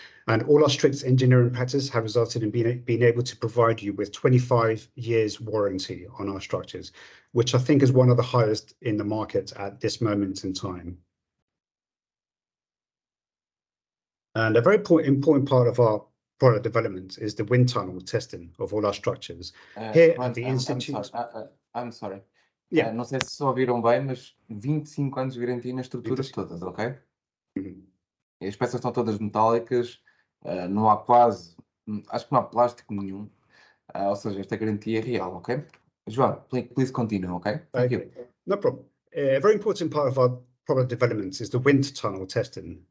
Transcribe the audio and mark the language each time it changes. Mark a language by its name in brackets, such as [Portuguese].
[English] And all our strict engineering practice have resulted in being able to provide you with 25 years warranty on our structures, which I think is one of the highest in the market at this moment in time. And a very important part of our product development is the wind tunnel testing of all our structures. Here at the Institute... I'm sorry. Yeah. [Portuguese] Não sei se ouviram bem, mas 25 anos de garantia nas estruturas 25. todas, ok? Mhm. E as peças estão todas metálicas, não há quase, acho que não há plástico nenhum, ou seja, esta garantia é real, ok? [English] João, please continue, okay? Thank you. No problem. A very important part of our product development is the wind tunnel testing.